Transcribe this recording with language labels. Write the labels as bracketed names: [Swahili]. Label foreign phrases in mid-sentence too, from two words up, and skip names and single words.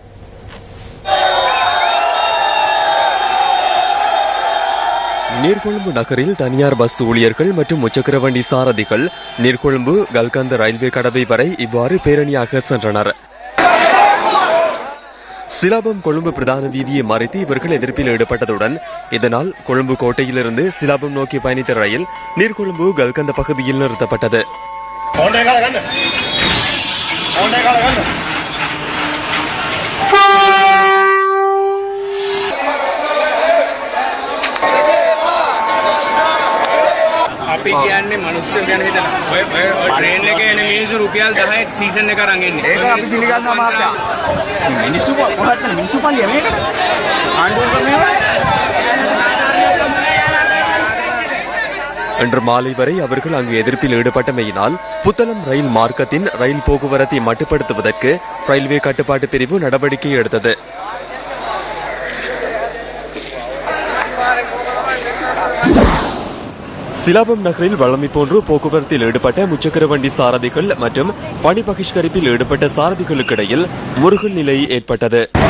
[Tamil] நீர்கொழும்பு நகரில் தனியார் பஸ் ஊழியர்கள் மற்றும் முச்சக்கர வண்டி சாரதிகள் நீர்கொழும்பு கல்கந்த ரயில்வே கடவை வரை இவ்வாறு பேரணியாக சென்றனர். சிலாபம் கொழும்பு பிரதான வீதியை மறைத்து இவர்கள் எதிர்ப்பில் ஈடுபட்டதுடன் இதனால் கொழும்பு கோட்டையிலிருந்து சிலாபம் நோக்கி பயணித்த ரயில் நீர்கொழும்பு கல்கந்த பகுதியில் நிறுத்தப்பட்டது. [Sinhala] අපි කියන්නේ මිනිස්සු ගැන හිතලා ඔය ට්‍රේන් එකේ එන මිනිස්සු රුපියල් 10ක් සීසන් එක අරන් එන්නේ. ඒක අපි පිළිගන්නවා මාත්‍යා. මිනිස්සු කොහොමද මිනිස්සු පල්ලිය මේකට? ආණ්ඩුව මේවා. [Tamil] இன்று மாலை வரை அவர்கள் அங்கு எதிர்ப்பில் ஈடுபட்டமையினால் புத்தளம் ரயில் மார்க்கத்தின் ரயில் போக்குவரத்தை மட்டுப்படுத்துவதற்கு ரயில்வே கட்டுப்பாட்டு பிரிவு நடவடிக்கை எடுத்தது. சிலாபம் நகரில் வழமை போன்று போக்குவரத்தில் ஈடுபட்ட முச்சக்கர வண்டி சாரதிகள் மற்றும் பணி பகிஷ்கரிப்பில் ஈடுபட்ட சாரதிகளுக்கிடையில் முருகல் நிலை ஏற்பட்டது.